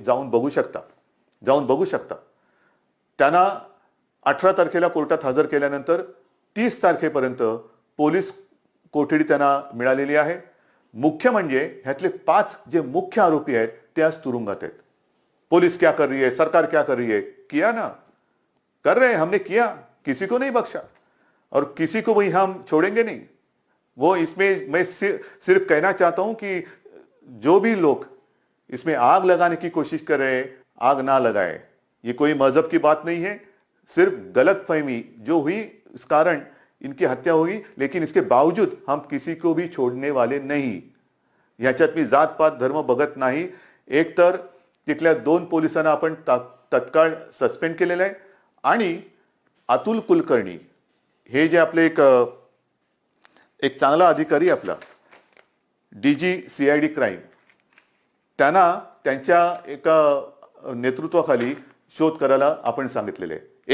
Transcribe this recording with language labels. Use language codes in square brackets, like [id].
[mr] जाऊन बघू शकता. त्यांना 18 तारखेला कोर्टात हजर केल्यानंतर 30 तारखेपर्यंत पोलीस कोठडी त्यांना मिळालेली आहे. मुख्य म्हणजे ह्यातले 5 जे मुख्य आरोपी आहेत ते आज तुरुंगात आहेत. [hi] पुलिस क्या कर रही है, सरकार क्या कर रही है? किया ना, कर रहे हैं, हमने किया, किसी को नहीं बख्शा और किसी को भी हम छोड़ेंगे नहीं. वो इसमें मैं सिर्फ कहना चाहता हूं कि जो भी लोग इसमें आग लगाने की कोशिश कर रहे हैं, आग ना लगाए. ये कोई मजहब की बात नहीं है, सिर्फ गलतफहमी जो हुई इस कारण इनकी हत्या हुई, लेकिन इसके बावजूद हम किसी को भी छोड़ने वाले नहीं. [mr] ह्याच्यात मी जात पात धर्म बघत नाही. एक तर तिथल्या 2 पोलिसांना आपण तत्काळ सस्पेंड केलेलं आहे आणि अतुल कुलकर्णी हे जे आपले एक चांगला अधिकारी आपला डीजी CID क्राईम, त्यांना त्यांच्या एका नेतृत्वाखाली शोध करायला आपण सांगितलेले आहे.